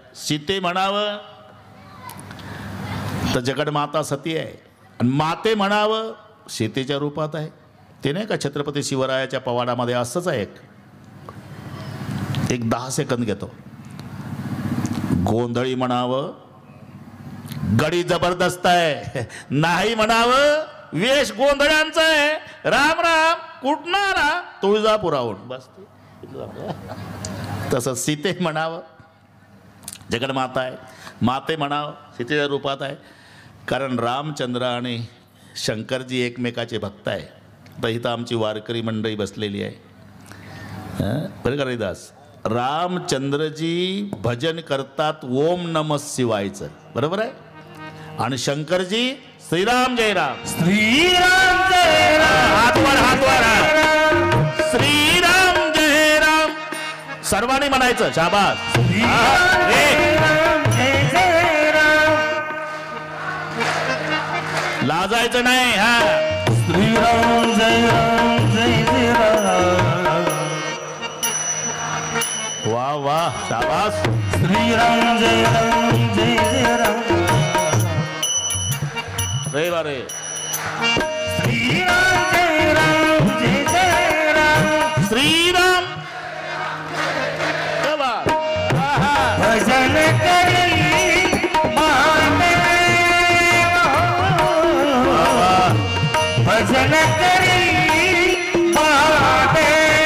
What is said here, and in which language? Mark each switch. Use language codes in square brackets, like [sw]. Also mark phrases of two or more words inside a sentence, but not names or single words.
[mr] सीते म्हणावं तर जगडमाता सती आहे, आणि माते म्हणावं सीतेच्या रूपात आहे. ते नाही का छत्रपती शिवरायाच्या पवाडामध्ये असंच आहे. एक 10 सेकंद घेतो. गोंधळी म्हणावं गडी जबरदस्त आहे, नाही म्हणावं वेश गोंधळ्यांचा आहे. राम राम कुठणारा तुळजापुराहून, बस. तसं सीते म्हणावं जगन्माता आहे, माते म्हणावं सीतेच्या रूपात आहे. कारण रामचंद्र आणि शंकरजी एकमेकाचे भक्त आहे. तर इथं आमची वारकरी मंडळी बसलेली आहे. बरं का रविदास, रामचंद्रजी भजन करतात ओम नमः शिवायचं, बरोबर आहे. आणि शंकरजी श्रीराम जय राम, श्रीराम जय राम, हात वर श्रीराम जय राम सर्वांनी म्हणायचं. शाबास. लाजायचं नाही. हा श्रीराम श्रीराम जय राम जय जय राम वाह वाह शाबास श्रीराम जय राम जय जय राम रे बारे श्रीराम जय राम जय जय राम श्रीराम [hi] क्या बात [mr] आहा. भजन करी महादेव भजन करी महादेव